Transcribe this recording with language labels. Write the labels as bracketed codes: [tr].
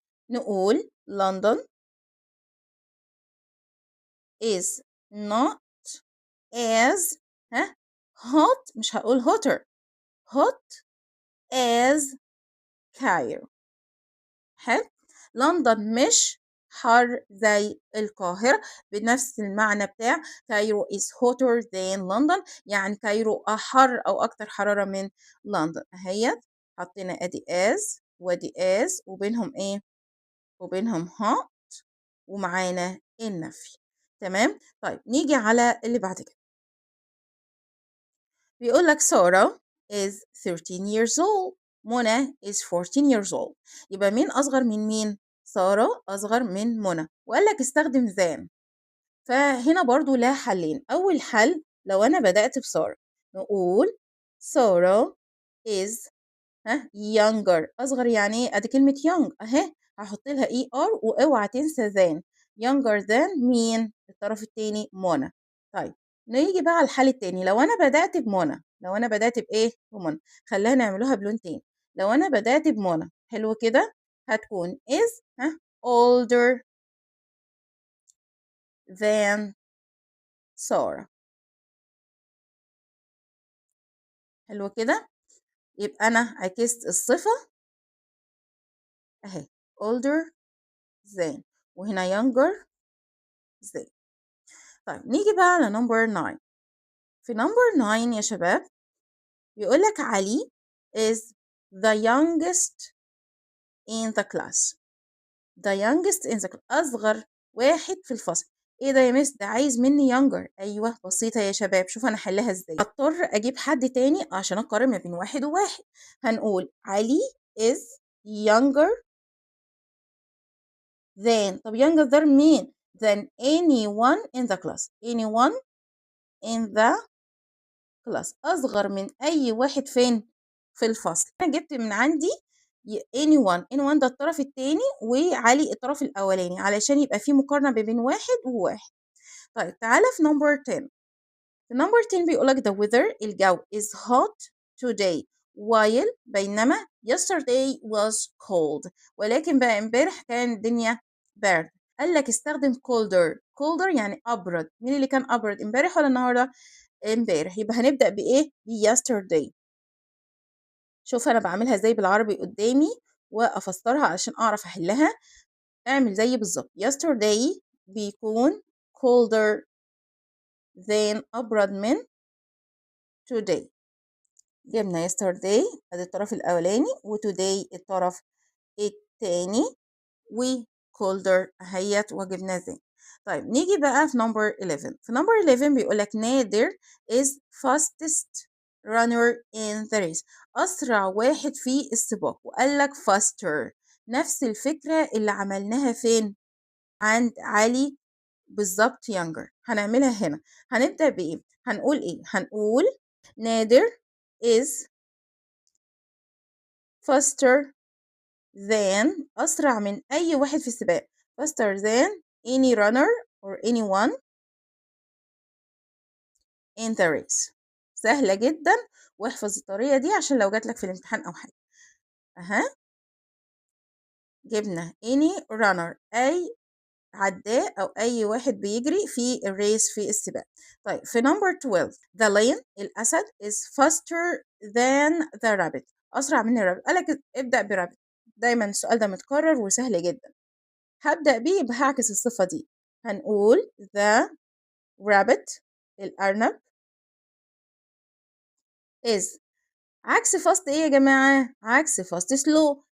[en] نقول London is not as hot، [ar] مش هقول [en] hotter، hot as Cairo. [ar] حلو. لندن مش حر زي القاهرة، بنفس المعنى بتاع كايرو [en] is hotter than London، [ar] يعني كايرو أحر أو أكتر حرارة من لندن. أهيت حطينا أدي as وأدي as وبينهم إيه؟ وبينهم hot ومعانا النفي. تمام. طيب نيجي على اللي بعد كده. بيقول لك [en] Sara is 13 years old. Mona is 14 years old. [ar] يبقى مين أصغر من مين؟ سارة أصغر من منى، وقال لك استخدم than. فهنا برضو لها حلين. أول حل لو أنا بدأت بسارة نقول سارة [en] is younger. [ar] أصغر يعني إيه؟ أدي كلمة young أهي، هحط لها er وأوعى تنسى than. younger than مين؟ الطرف التاني منى. طيب نيجي بقى على الحل التاني. لو أنا بدأت بمنى، لو أنا بدأت بإيه؟ بمنى. خلينا نعملوها بلون تاني. لو أنا بدأت بمنى حلو كده، هتكون [en] is older than Sarah. [ar] حلو كده. يبقى أنا عكست الصفة أهي older than، وهنا younger than. طيب نيجي بقى على number 9. [en] في number 9 [ar] يا شباب بيقول لك [en] Ali is the youngest in the class. the youngest in the class [ar] أصغر واحد في الفصل. ايه ده يا مس؟ ده عايز مني younger. ايوه بسيطة يا شباب، شوف انا حلها ازاي. هضطر اجيب حد تاني عشان اقارن ما بين واحد وواحد. هنقول [en] علي is younger than. طب younger than [ar] مين؟ [en] than anyone in the class. anyone in the class [ar] أصغر من أي واحد فين؟ في الفصل. أنا جبت من عندي anyone ده الطرف التاني وعلي الطرف الأولاني علشان يبقى في مقارنة بين واحد وواحد. طيب تعالى في number 10. [en] في number 10 [ar] بيقولك [en] the weather [ar] الجو [en] is hot today while [ar] بينما [en] yesterday was cold. [ar] ولكن بقى امبارح كان الدنيا برد. قال لك استخدم colder يعني أبرد. مين اللي كان أبرد امبارح ولا النهارده؟ امبارح. يبقى هنبدأ بإيه؟ ب yesterday. شوف أنا بعملها ازاي بالعربي قدامي وأفسرها علشان أعرف أحلها. اعمل زي بالظبط. [en] yesterday [ar] بيكون [en] colder than [ar] أبرد من [en] today. [ar] جبنا yesterday ادي الطرف الأولاني وtoday الطرف التاني و colder اهيت وجبناه زي. طيب نيجي بقى في number 11. [en] في number 11 [ar] بيقول لك [en] نادر is fastest runner in the race. [ar] أسرع واحد في السباق. وقال لك faster. نفس الفكرة اللي عملناها فين؟ عند علي بالظبط younger. هنعملها هنا. هنبدأ بإيه؟ هنقول إيه؟ هنقول نادر [en] is faster than [ar] أسرع من أي واحد في السباق. [en] faster than any runner or anyone in the race. [ar] سهلة جدًا، واحفظ الطريقة دي عشان لو جات لك في الامتحان أو حاجة. أها، جبنا [en] any runner [ar] أي عدّاء أو أي واحد بيجري في الrace في السباق. [en] طيب في number 12 the lion [ar] الأسد [en] is faster than the rabbit [ar] أسرع من الرابط. قال لك ابدأ براbbit. دايمًا السؤال ده متكرر وسهل جدًا. هابدأ بيه يبقى هاعكس الصفة دي. هنقول [en] the rabbit [ar] الأرنب is عكس fast إيه يا جماعة؟ عكس fast slow